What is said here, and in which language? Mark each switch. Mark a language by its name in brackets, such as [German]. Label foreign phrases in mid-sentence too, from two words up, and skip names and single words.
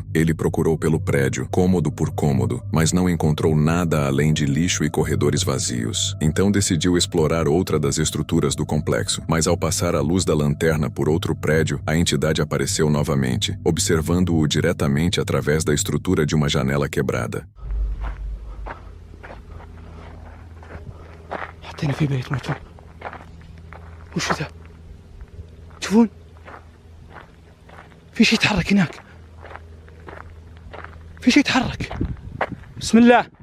[Portuguese] Ele procurou pelo prédio, cômodo por cômodo, mas não encontrou nada além de lixo e corredores vazios. Então decidiu explorar outra das estruturas do complexo. Mas ao passar a luz da lanterna por outro prédio, a entidade apareceu novamente, observando-o diretamente através da estrutura de uma janela quebrada. [Arabic] حطينا في بيت مكتوب وش ذا؟ تشوفون؟ في شيء يتحرك هناك. في شيء يتحرك. بسم الله.